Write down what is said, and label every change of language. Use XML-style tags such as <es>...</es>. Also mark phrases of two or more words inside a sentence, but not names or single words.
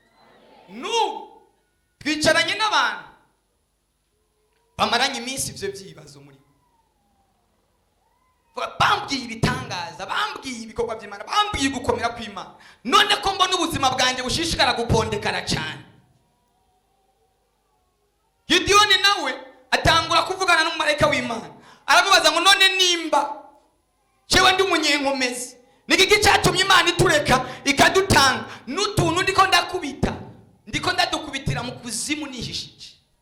<rn>Twicaranye n'abantu bamaranye iminsi ivyo byibazo muri bambwiye ibitangaza, bambwiye ibikorwa by'Imana, bambwiye gukomera kw'Imana, none ko mbona ubuzima bwanjye bushishikara gupondekana cyane. Gideyoni nawe atangura kuvugana n'umumarayika w'Imana, aramubaza ngo none nimba jewe ndi umunyenkomezi, nigiki cyatumye Imana itureka ikadutanga n'utuntu ndiko ndadukubitira mu kuzimu nihishije?</rn>